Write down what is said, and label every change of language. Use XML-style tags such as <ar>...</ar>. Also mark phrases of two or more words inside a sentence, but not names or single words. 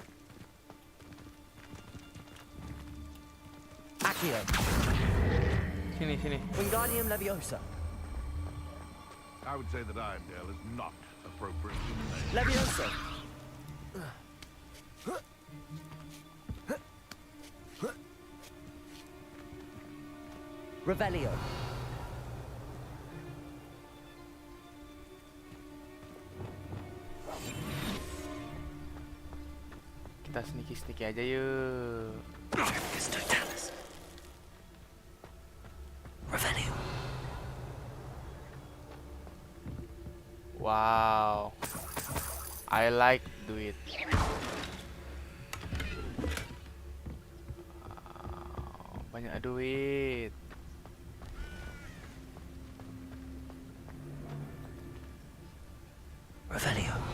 <en>Accio.</en> <id>Sini.</id> <en>Wingardium Leviosa. I would say that Irondale is not appropriately named. Leviosa. Revelio.</en> <id>Kita sneaky aja yuk.</id> <en>Revelio. Wow. I like do it.</en> <id>Banyak duit.</id> <en>Revelio.</en>